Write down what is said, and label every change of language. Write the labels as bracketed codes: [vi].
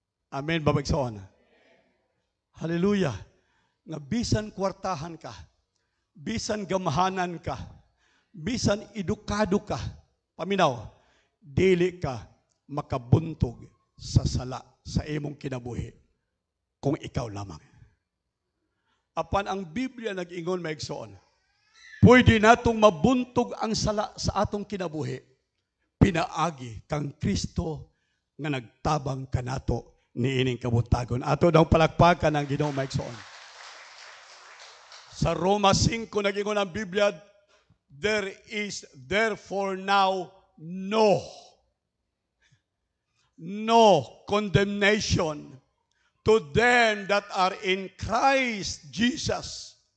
[ceb] Amen ba maigsuon? Hallelujah. Nga bisan kwartahan ka, bisan gamahanan ka, bisan edukado ka, paminaw, dili ka makabuntog sa sala sa imong kinabuhi kung ikaw lamang. Apan ang Biblia nag-ingon maigsoon, pwede natong mabuntog ang sala sa atong kinabuhi, pinaagi kang Kristo nga nagtabang kanato niining kabuntagon. Ato daw palakpakan ang Ginoo maigsoon. Sa Roma 5 nagingon ang Biblia, [en] there is therefore now no condemnation to them that are in Christ Jesus.